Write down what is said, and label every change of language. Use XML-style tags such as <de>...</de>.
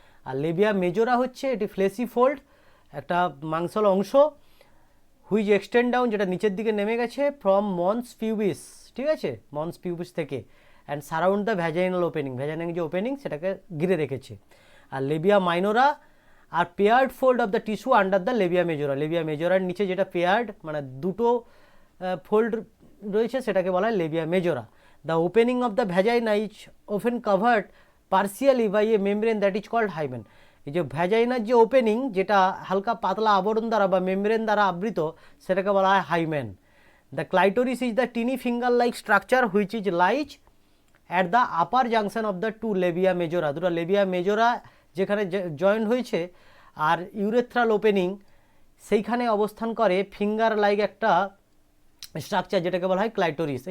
<bn>আর লেবিয়া মেজোরা হচ্ছে এটি ফ্লেসি ফোল্ড, একটা মাংসল অংশ,</bn> <en>which extend down,</en> <bn>যেটা নিচের দিকে নেমে গেছে</bn> <en>from mons pubis,</en> <bn>ঠিক আছে, মন্স পিউবিস থেকে,</bn> <en>and surround the vaginal opening,</en> <bn>vaginal যে ওপেনিং সেটাকে ঘিরে রেখেছে।</bn> <en>আর labia minora are paired fold of the tissue under the labia majora.</en> <bn>Libya মেজোরার নিচে যেটা পেয়ার্ড মানে দুটো ফোল্ড রয়েছে সেটাকে বলা হয় Libya মেজোরা।</bn> <en>The opening of the vagina is often covered partially by a membrane that is called hymen.</en> <bn>এই যে ভ্যাজাইনার যে ওপেনিং যেটা হালকা পাতলা আবরণ দ্বারা বা মেমব্রেন দ্বারা আবৃত সেটাকে বলা হয় hymen.</bn> <en>The clitoris is the tiny finger like structure which is lies at the upper junction of the two labia majora.</en> <bn>দুটো লেবিয়া মেজোরা যেখানে জয়েন্ট হয়েছে আর ইউরেথ্রাল ওপেনিং সেইখানে অবস্থান করে ফিঙ্গার লাইক একটা স্ট্রাকচার যেটাকে বলা হয় ক্লাইটোরিস।</bn>